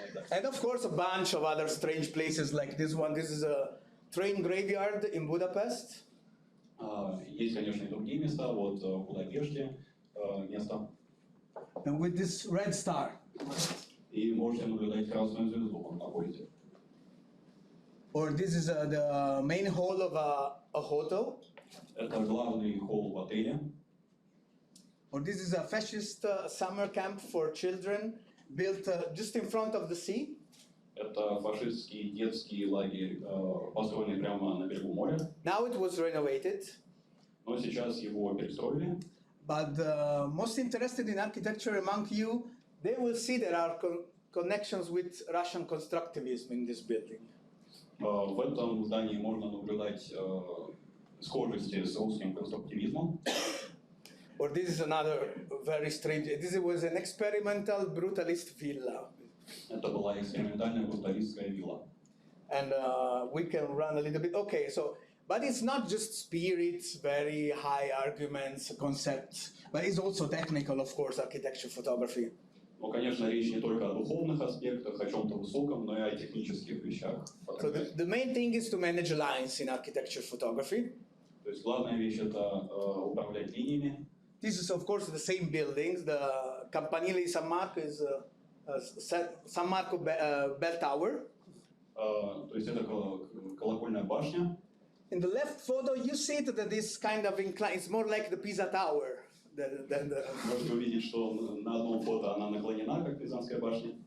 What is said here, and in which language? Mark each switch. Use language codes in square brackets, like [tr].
[en] And of course, a bunch of other strange places like this one. This is a train graveyard in Budapest. [ru] Есть, конечно, и другие места. Вот в Будапеште место. [en] And with this red star. [ru] И можете наблюдать красную звезду на поезде. [en] Or this is the main hall of a hotel. [ru] Это главный холл в отеле. [en] Or this is a fascist summer camp for children built just in front of the sea. [ru] Это фашистский детский лагерь, построенный прямо на берегу моря. [en] Now it was renovated. [ru] Но сейчас его перестроили. [en] But most interested in architecture among you, they will see there are connections with Russian constructivism in this building. [ru] В этом здании можно наблюдать схожести с русским конструктивизмом. [en] Or this is another very strange. This was an experimental brutalist villa. [ru] Это была экспериментальная бруталистская вилла. [en] And we can run a little bit. Okay, so, but it's not just spirits, very high arguments, concepts, but it's also technical, of course, architecture photography. [ru] Ну, конечно, речь не только о духовных аспектах, о чем-то высоком, но и о технических вещах. [en] So the main thing is to manage lines in architecture photography. [ru] То есть главная вещь это управлять линиями. [en] This is, of course, the same buildings. The Campanile San Marco is San Marco Bell Tower. [ru] То есть это колокольная башня. [en] In the left photo, you see that this kind of incline. It's more like the Pisa Tower. [ru] Можете увидеть, что на одном фото она наклонена, как Пизанская башня.